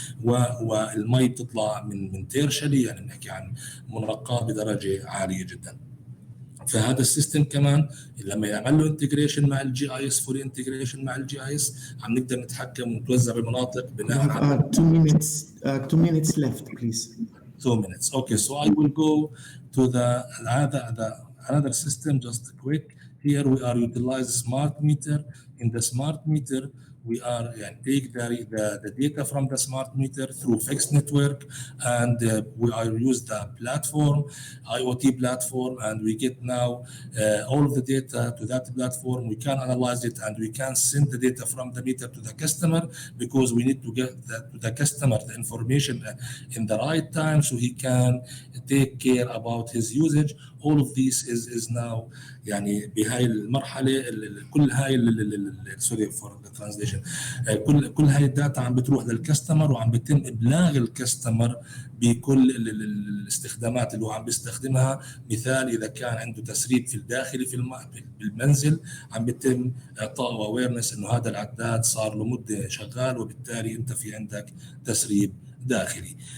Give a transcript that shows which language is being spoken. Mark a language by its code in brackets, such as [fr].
[ar] والمي بتطلع من تيرشلي، يعني بنحكي عن منقاه بدرجه عاليه جدا. فهذا السيستم كمان لما يعمل له انتجريشن مع الجي اي اس، فولي انتجريشن مع الجي اي اس، عم نقدر نتحكم ونتوزع بالمناطق بناء على [en] 2 minutes left please. 2 minutes. Okay, so I will go to the another system just quick. Here we are utilize smart meter. In the smart meter we are take the data from the smart meter through fixed network, and we are use the platform, IoT platform, and we get now all of the data to that platform. We can analyze it and we can send the data from the meter to the customer, because we need to get to the customer the information in the right time so he can take care about his usage. All of this is now [ar] يعني بهاي المرحله كل هاي [en] sorry for the translation, [ar] كل هاي الداتا عم بتروح للكاستمر وعم بيتم ابلاغ الكاستمر بكل الاستخدامات اللي هو عم بيستخدمها. مثال اذا كان عنده تسريب في الداخلي بالمنزل عم بيتم اعطائه اويرنس انه هذا العداد صار له مده شغال وبالتالي انت في عندك تسريب داخلي.